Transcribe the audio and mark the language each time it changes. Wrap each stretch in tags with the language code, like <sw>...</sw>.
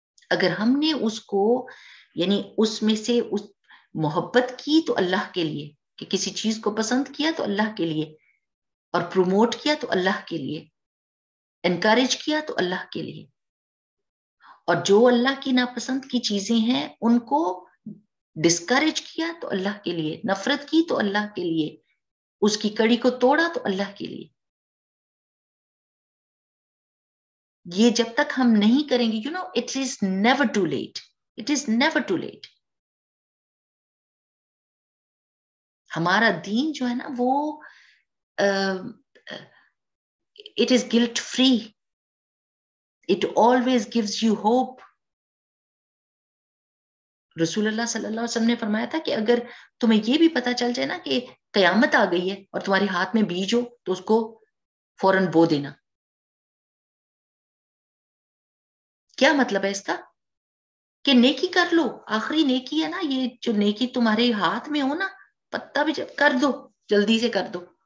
<ur>اگر ہم نے اس کو یعنی اس میں سے اس محبت کی تو اللہ کے لیے, کہ کسی چیز کو پسند کیا تو اللہ کے لیے, اور پروموٹ کیا تو اللہ کے لیے, انکریج کیا تو اللہ کے لیے, اور جو اللہ کی ناپسند کی چیزیں ہیں ان کو ڈسکریج کیا تو اللہ کے لیے, نفرت کی تو اللہ کے لیے, اس کی کڑی کو توڑا تو اللہ کے لیے. یہ جب تک ہم نہیں کریں گے,</ur> <en>it is never too late, it is never too late.</en> <ur>ہمارا دین جو ہے نا وہ</ur> <en>it is guilt free, it always gives you hope.</en> <ur>رسول اللہ صلی اللہ علیہ وسلم نے فرمایا تھا کہ اگر تمہیں یہ بھی پتا چل جائے نا کہ قیامت آ گئی ہے اور تمہارے ہاتھ میں بیج ہو تو اس کو فوراً بو دینا. کیا مطلب ہے اس کا؟ کہ نیکی کر لو, آخری نیکی ہے نا یہ, جو نیکی تمہارے ہاتھ میں ہو نا, پتا بھی کر دو, جلدی سے کر دو.</ur>